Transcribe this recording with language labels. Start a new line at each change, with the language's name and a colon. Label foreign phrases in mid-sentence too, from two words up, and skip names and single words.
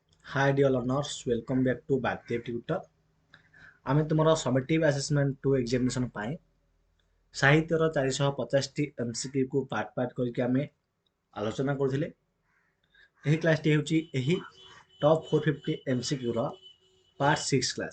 English: Hi dear learners, welcome back to Bhakdev Tutor.
Odia: ଆମେ ତୁମର
English: summative assessment two examination
Odia: ପାଇଁ ସାହିତ୍ୟର 450ଟି
English: MCQ part
Odia: କରିକି ଆମେ ଆଲୋଚନା କରୁଥିଲେ। ଏହି କ୍ଲାସଟି ହେଉଛି ଏହି ଟପ୍ 450 MCQର
English: part 6 class.